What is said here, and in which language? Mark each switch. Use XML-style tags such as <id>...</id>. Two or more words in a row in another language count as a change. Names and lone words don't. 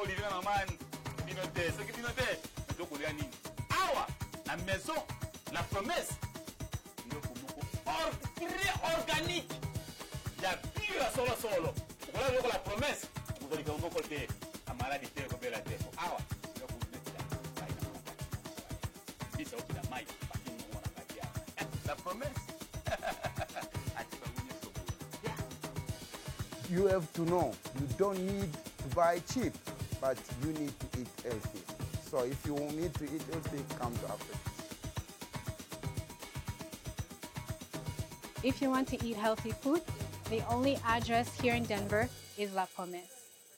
<ln>olivina mamani bino te soki bino te tokolia nini awa na maison la promesse ndoko moko</ln> <fr>très organique</fr> <ln>ya bio ya solo okola biloko la promesse okolika moko te amaladi te ekobela te awa la promesse.</ln> <en>You have to know, you don't need to buy cheap, but you need to eat healthy. So if you need to eat healthy, come to Africa. If you want to eat healthy food, the only address here in Denver is La Promesse.</en>